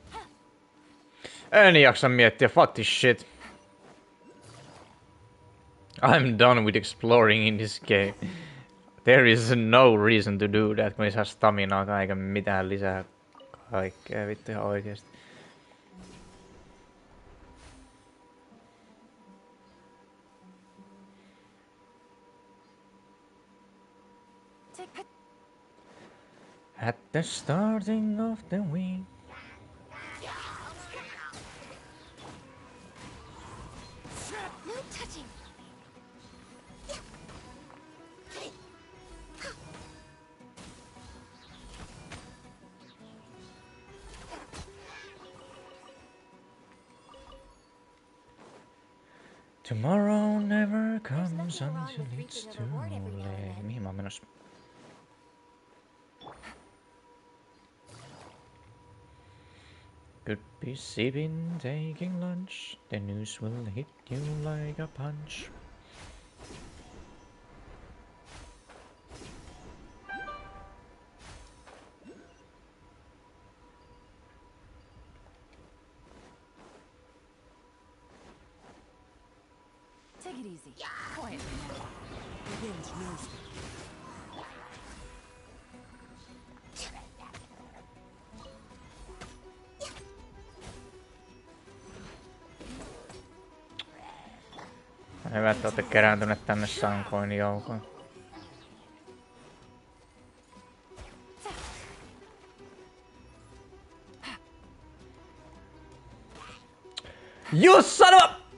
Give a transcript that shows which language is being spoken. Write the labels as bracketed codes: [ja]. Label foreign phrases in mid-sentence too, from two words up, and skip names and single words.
[fi] En jaksa miettiä, [en] fuck this shit. I'm done with exploring in this game. There is no reason to do that, [fi] kun ei saa staminaa eikä mitään lisää kaikkea vittu ihan oikeesti. [en] At the starting of the week. No touching. Tomorrow never comes until it's too late. [fi] Mihin mä oon menossa? [en] Could be sipping, taking lunch. The news will hit you like a punch. Take it easy. Quietly now. The wind knows me. [fi] Hyvä, että olette kerääntyneet tänne sankoin joukoin. [en] You son of a...